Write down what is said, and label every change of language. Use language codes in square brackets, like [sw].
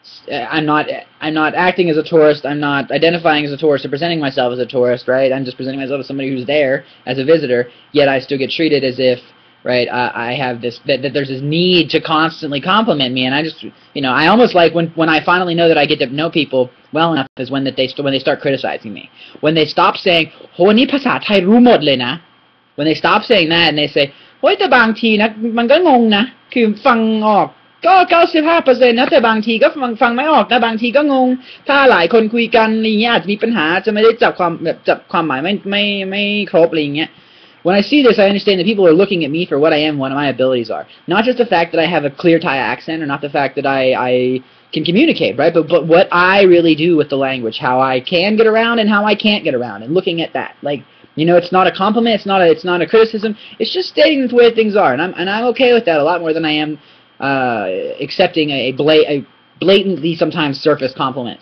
[en] I'm not acting as a tourist. I'm not identifying as a tourist or presenting myself as a tourist, right? I'm just presenting myself as somebody who's there as a visitor. Yet I still get treated as if, right? I have this that there's this need to constantly compliment me, and I just I almost like when I finally know that I get to know people well enough is when they start criticizing me. When they stop saying, [th] "โหนี่ภาษาไทยรู้หมดเลยนะ." [en] When they stop saying that and they say, [th] โหแต่บางทีนะมันก็งงนะคือฟังออกก็95%นะแต่บางทีก็ฟังไม่ออกนะบางทีก็งงถ้าหลายคนคุยกันอะไรเงี้ยอาจจะมีปัญหาจะไม่ได้จับความหมายไม่ครบอะไรเงี้ย [en] When I see this, I understand that people are looking at me for what I am, what my abilities are. Not just the fact that I have a clear Thai accent, or not the fact that I can communicate, right? But what I really do with the language, how I can get around and how I can't get around, and looking at that, it's not a compliment, it's not a criticism. It's just stating the way things are, and I'm okay with that a lot more than I am accepting a blatantly sometimes surface compliment.